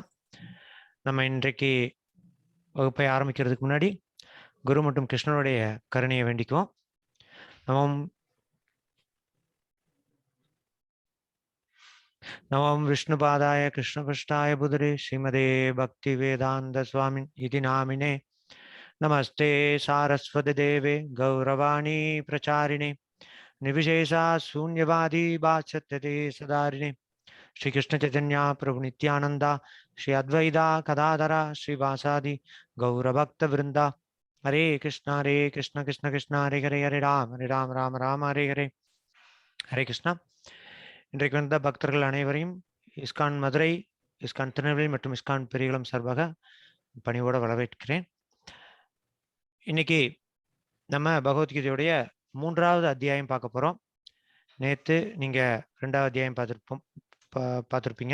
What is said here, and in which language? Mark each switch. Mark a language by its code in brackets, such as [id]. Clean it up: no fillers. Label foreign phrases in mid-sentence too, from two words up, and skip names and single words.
[ta] நம்ம இன்றைக்கு வகுப்பை ஆரம்பிக்கிறதுக்கு முன்னாடி குரு மற்றும் கிருஷ்ணனுடைய கருணையை வேண்டிக்குவோம். [sa] नमं विष्णुपादाय कृष्णपष्टाय भूतले श्रीमते भक्ति वेदान्त स्वामिन् इति नामिने नमस्ते सारस्वते देवे गौरवाणी प्रचारिणे निर्विशेषा शून्यवादी बाचत्यते सदारिणे श्री कृष्ण चैतन्य प्रभु नित्यानंदा श्री अद्वैता कदाधरा श्रीवासादि गौरभक्त वृंदा. हरे कृष्ण कृष्ण कृष्ण हरे हरे हरे राम राम राम हरे हरे. हरे कृष्णा. [ta] இன்றைக்கு வந்த பக்தர்கள் அனைவரையும் இஸ்கான் மதுரை, இஸ்கான் திருநெல்வேலி மற்றும் இஸ்கான் பெரியகுளம் சார்பாக பணிவோட வரவேற்கிறேன். இன்னைக்கு நம்ம பகவத்கீதையுடைய 3வது அத்தியாயம் பார்க்க போறோம். நேத்து நீங்க 2வது அத்தியாயம் பார்த்துருப்பீங்க.